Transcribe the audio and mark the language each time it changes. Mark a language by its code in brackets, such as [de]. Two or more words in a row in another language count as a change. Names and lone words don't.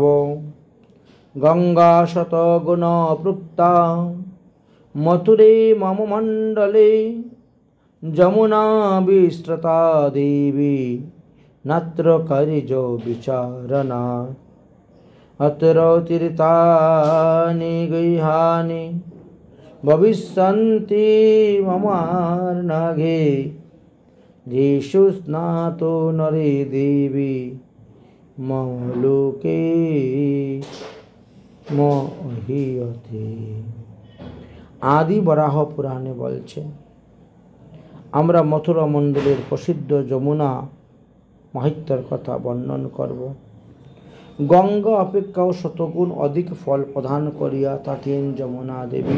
[sa] গঙ্গা শতগুণ প্রুক্তা মথুরে মম মণ্ডলে, যমুনা বিস্তৃতা দেবী নাত্র কারিজ বিচারণা। অত্র তীর্থানি গৃহাণি ভবিষ্যন্তি মমার্ণাঘে, येषु स्नातो नरे देवी मम लोके মহীয়তে। [bn] আদি বরাহ পুরাণে বলছে, আমরা মথুরা মণ্ডলের প্রসিদ্ধ যমুনা মাহাত্ম্যের কথা বর্ণন করব। গঙ্গা অপেক্ষাও শতগুণ অধিক ফল প্রদান করিয়া থাকেন যমুনা দেবী।